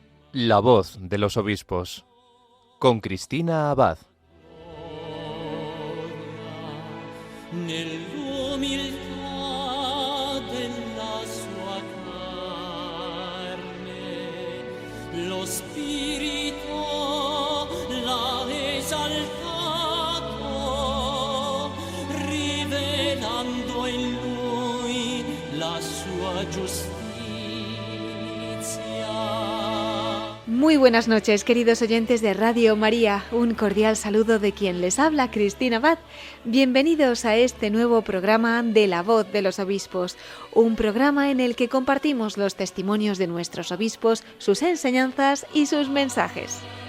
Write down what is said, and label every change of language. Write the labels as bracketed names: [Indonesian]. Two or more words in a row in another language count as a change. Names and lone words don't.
[Spanish] La voz de los obispos, con Cristina Abad. [Italian] Nell'umiltà della sua carne, lo Spirito l'ha esaltato, rivelando in lui la sua giustizia. [Spanish] Muy buenas noches, queridos oyentes de Radio María. Un cordial saludo de quien les habla, Cristina Abad. Bienvenidos a este nuevo programa de La Voz de los Obispos, un programa en el que compartimos los testimonios de nuestros obispos, sus enseñanzas y sus mensajes.